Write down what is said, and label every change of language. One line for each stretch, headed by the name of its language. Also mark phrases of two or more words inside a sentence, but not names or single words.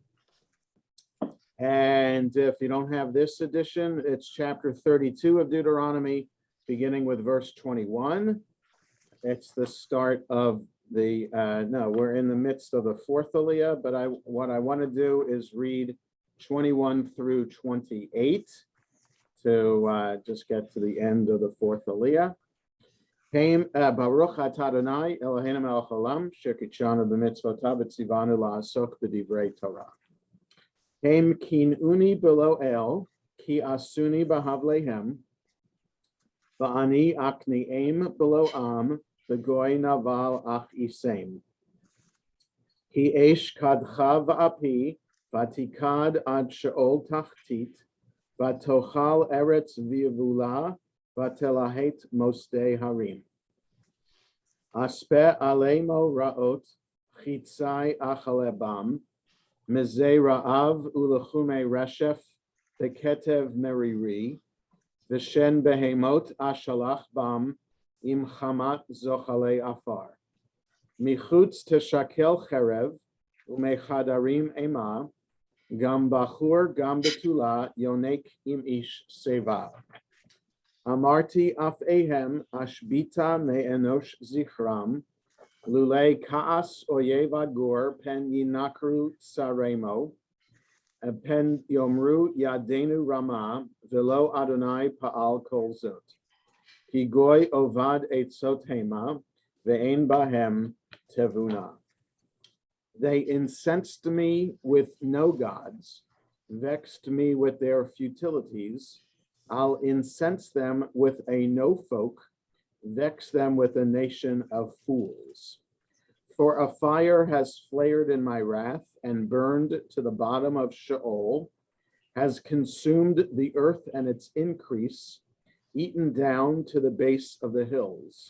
English: And if you don't have this edition, it's chapter 32 of Deuteronomy, beginning with verse 21. It's the start of the, no, we're in the midst of the fourth aliyah, but what I want to do is read 21 through 28 to just get to the end of the fourth aliyah.
Hebrew: ברוך אתה אדוני אלוהינו מלך העולם שקדשנו במצוותיו וציוונו לעסוק בדברי תורה. הם קנאוני בלא אל כעסוני בהבליהם ואני אקניאם בלא עם בגוי נבל אכעיסם. כי אש קדחה באפי ותיקד עד שאול תחתית ותאכל ארץ ויבלה ותלהט מוסדי הרים. אספה עלימו רעות חצי אכלה בם מזי רעב ולחומי רשף וקטב מרירי ושן בהמות אשלח בם עם חמת זוחלי עפר מחוץ תשכל חרב ומחדרים אימה גם בחור גם בתולה יונק עם איש שיבה אמרתי אפאיהם אשביתה מאנוש זכרם לולי כעס אויב אגור פן ינכרו צרימו פן יאמרו ידנו רמה ולא אדוני פעל כל זאת. כי גוי אובד עצות המה ואין בהם תבונה.
English: They incensed me with no gods, vexed me with their futilities. I'll incense them with a no folk, vex them with a nation of fools. For a fire has flared in my wrath and burned to the bottom of Sheol, has consumed the earth and its increase, eaten down to the base of the hills.